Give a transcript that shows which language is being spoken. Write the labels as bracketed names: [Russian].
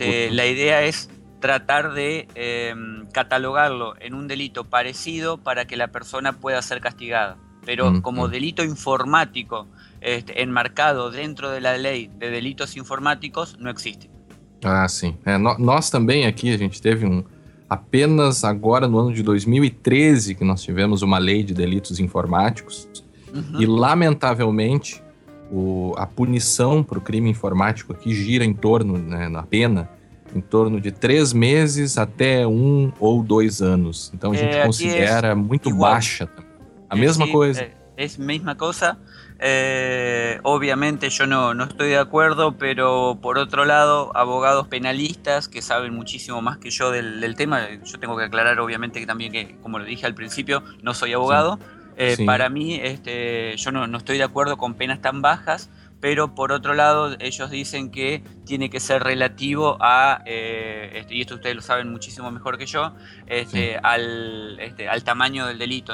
[Spanish] La idea es tratar de catalogarlo en un delito parecido para que la persona pueda ser castigada. Pero como delito informático enmarcado dentro de la ley de delitos informáticos, no existe. Ah, sí. [Portuguese] Nós também aqui, a gente teve apenas agora no ano de 2013 que nós tivemos uma lei de delitos informáticos. E lamentavelmente, a punição para o crime informático aqui gira em torno, né, na pena, em torno de 3 meses até 1 ou 2 anos. Então a gente considera muito baixa. A mesma coisa. É a mesma coisa. Obviamente eu não estou de acordo, mas por outro lado, [Spanish] abogados penalistas [Portuguese] que sabem muito mais que eu do tema, eu tenho que aclarar obviamente que também, como eu disse ao princípio, não sou abogado. Para mim, eu não estou de acordo com penas tão baixas. [Spanish] Pero por otro lado, ellos dicen que tiene que ser relativo a, y esto ustedes lo saben muchísimo mejor que yo, al tamaño del delito.